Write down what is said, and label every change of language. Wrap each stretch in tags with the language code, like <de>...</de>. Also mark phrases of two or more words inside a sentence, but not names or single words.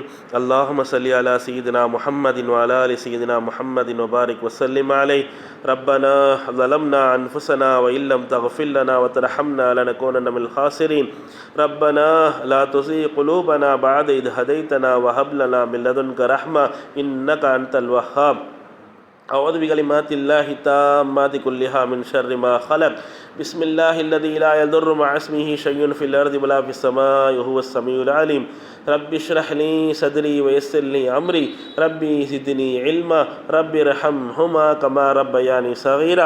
<ar>اللهم صل على سيدنا محمد وعلى آل سيدنا محمد وبارك وسلم عليه. ربنا ظلمنا أنفسنا وإن لم تغفر لنا وترحمنا لنكونن من الخاسرين. ربنا لا تزغ قلوبنا بعد إذ هديتنا وهب لنا من لدنك رحمة إنك أنت الوهاب. أعوذ بكلمات الله التامات كلها من شر ما خلق. بسم الله الذي لا يضر مع اسمه شيء في الأرض ولا في السماء وهو السميع العليم. رب اشرح لي صدري ويسر لي أمري ربي زدني علما ربي ارحمهما كما ربياني صغيرا.</ar>